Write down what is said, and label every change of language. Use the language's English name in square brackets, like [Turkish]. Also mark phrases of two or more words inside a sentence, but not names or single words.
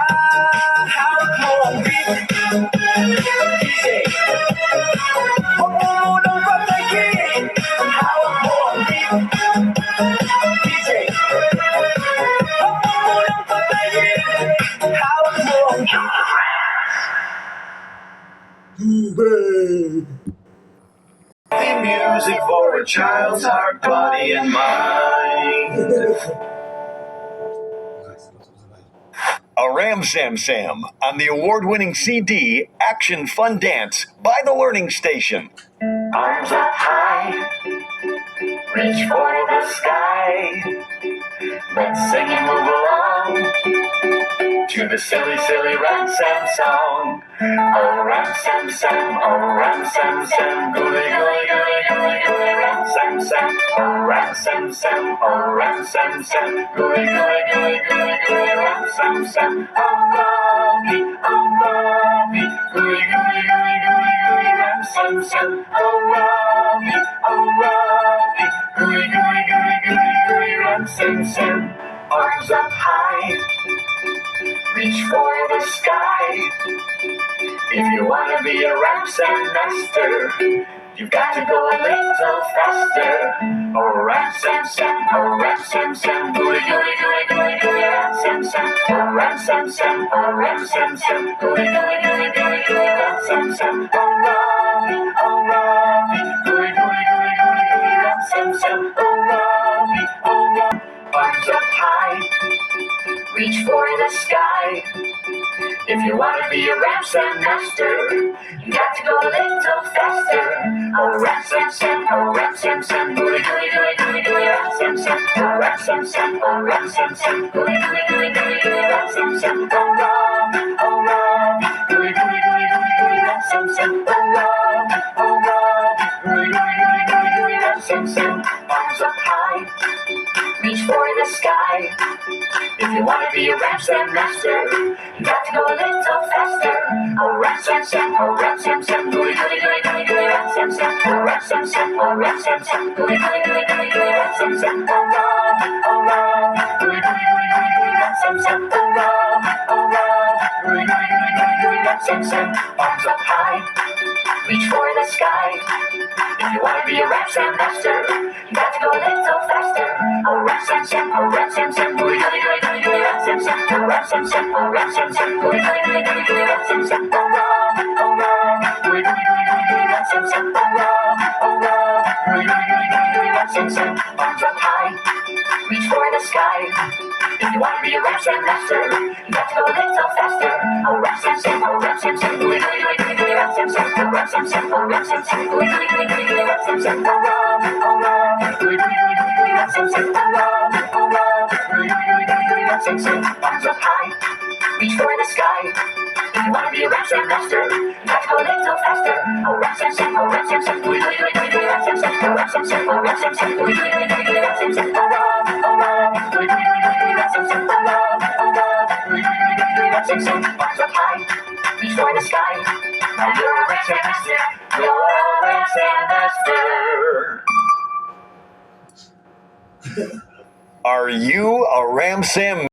[Filipino] Hawak mo ang beat, DJ, huwag mo munang patayin. Hawak mo ang beat, DJ, huwag mo munang patayin. Hawak mo ang [English] the music for a child's heart, body, and mind. A Ram Sam Sam on the award-winning CD Action Fun Dance by The Learning Station. Arms up high, reach for the sky. Let's sing and move along to the silly, silly Ram Sam song. Oh, Ram Sam Sam, oh, Ram Sam Sam, gooey, gooey, gooey, gooey, gooey, Ram Sam Sam. Oh, Ram Sam Sam, oh, Ram Sam Sam, gooey, gooey, gooey, gooey, gooey, Ram Sam Sam. Oh, Robbie, gooey, gooey, gooey, gooey, gooey, Ram Sam Sam. Oh, Robbie, gooey, gooey, gooey, gooey, gooey, Ram Sam Sam. Arms up high, reach for the sky. If you wanna be a Ram Sam master, you've got to go a little faster. Oh, Ram Sam Sam, oh, Ram Sam Sam, gooey, gooey, gooey, gooey, gooey, Ram Sam Sam. Oh, Ram Sam Sam, oh, Ram Sam Sam, gooey, gooey, gooey, gooey, gooey, Ram Sam Sam. Oh, Robbie, gooey, gooey, gooey, gooey, gooey, Ram Sam Sam. Oh, Robbie, arms up high, reach for the sky. If you wanna be a Ram Sam master, you got to go a little faster. Oh, Ram Sam Sam, oh, Ram Sam Sam, gooey, gooey, gooey, gooey, gooey, Ram Sam Sam. Oh, Ram Sam Sam, oh, Ram Sam Sam, gooey, gooey, gooey, gooey, gooey, Ram Sam Sam. Oh, Robbie, gooey, gooey, gooey, gooey, gooey, Ram Sam Sam. Oh, Robbie, gooey, gooey, gooey, gooey, gooey, Ram Sam Sam. Arms up high, reach for the sky. If you wanna be a Ram Sam master, you got to go a little faster. Oh, Ram Sam Sam, oh, Ram Sam Sam, gooey, gooey, gooey, gooey, gooey, Ram Sam Sam. Oh, Ram Sam Sam, oh, Ram Sam Sam, gooey, gooey, gooey, gooey, gooey, Ram Sam Sam. Oh, Robbie, gooey, gooey, gooey, gooey, gooey, Ram Sam Sam. Oh, Robbie, gooey, gooey, gooey, gooey, gooey, Ram Sam Sam. Arms up high, reach for the sky. If you wanna be a Ram Sam master, you got to go a little faster. Oh, Ram Sam Sam, oh, Ram Sam Sam, gooey, gooey, gooey, gooey, gooey, Ram Sam Sam. Oh, Ram Sam Sam, oh, Ram Sam Sam, gooey, gooey, gooey, gooey, gooey, Ram Sam Sam. Oh, Robbie, gooey, gooey, gooey, gooey, gooey, Ram Sam Sam. Oh, Robbie, gooey, gooey, gooey, gooey, gooey, Ram Sam Sam. Arms up high, reach for the sky. If you wanna be a Ram Sam master, you got to go a little faster. Oh, Ram Sam Sam, oh, Ram Sam Sam, gooey, gooey, gooey, gooey, gooey, Ram Sam Sam. Oh, Ram Sam Sam, oh, Ram Sam Sam, gooey, gooey, gooey, gooey, gooey, Ram Sam Sam. Oh, Robbie, gooey, gooey, gooey, gooey, gooey, Ram Sam Sam. Oh, Robbie, gooey, gooey, gooey, gooey, gooey, Ram Sam Sam. Arms up high, reach for the sky. If you wanna be a Ram Sam master, you got to go a little faster. Oh, Ram Sam Sam, oh, Ram Sam Sam, gooey, gooey, gooey, gooey, gooey, Ram Sam Sam. Oh, Ram Sam Sam, oh, Ram Sam Sam, gooey, gooey, gooey, gooey, gooey, Ram Sam Sam. Oh, Robbie, gooey, gooey, gooey, gooey, gooey, Ram Sam Sam. Oh, Robbie, gooey, gooey, gooey, gooey, gooey, Ram Sam Sam. Arms up high, reach for the sky. Now you're a Ram Sam master, you're a Ram Sam master. Are you a Ram Sam